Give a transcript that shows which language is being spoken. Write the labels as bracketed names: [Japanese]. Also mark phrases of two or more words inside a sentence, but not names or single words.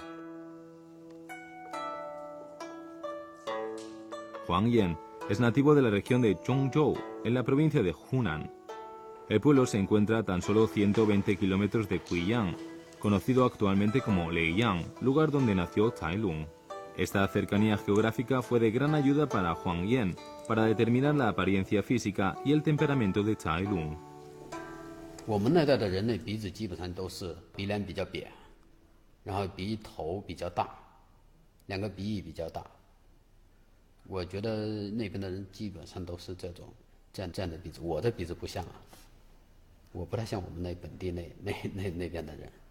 [Spanish] Huang Yan es nativo de la región de Zhongzhou, en la provincia de Hunan. El pueblo se encuentra a tan solo 120 kilómetros de Guiyang, conocido actualmente como Leiyang, lugar donde nació Cai Lung. Esta cercanía geográfica fue de gran ayuda para Huang Yan para determinar la apariencia física y el temperamento de Cai Lung. [Chinese] 我们那代的人的鼻子基本上都是鼻梁比较扁，然后鼻头比较大，两个鼻翼比较大。我觉得那边的人基本上都是这样的鼻子，我的鼻子不像啊，我不太像我们那本地那边的人。